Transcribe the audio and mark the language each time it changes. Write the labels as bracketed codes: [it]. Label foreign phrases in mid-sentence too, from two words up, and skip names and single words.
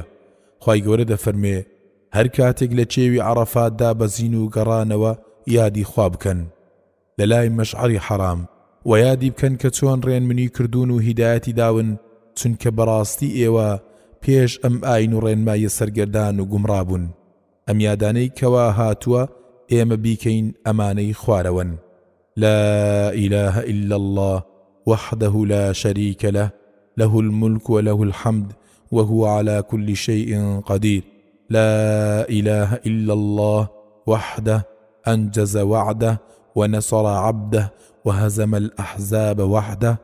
[ckb] خوای گەورە دەفەرمێ هەر کاتێک لە چێوی عەرەفاتدا بەزین و گەڕانەوە یادی خوا بکەن لە لای مەشعەری حەرام و یادی بکەن کە چۆن ڕێنمونی کردوون و هیدایەتی داون، چونکە بەڕاستی ئێوە پێش ئەم ئاین و ڕێنمایە سەرگەردان و گومڕابوون. ئەم یادانەی کەوا هاتووە ئێمە بیکەین ئەمانەی خوارەوەن. [ar] لا إله إلا الله وحده لا شريك له له الملك وله الحمد وهو على كل شيء قدير. لا إله إلا الله وحده أنجز وعده ونصر عبده وهزم الأحزاب وحده.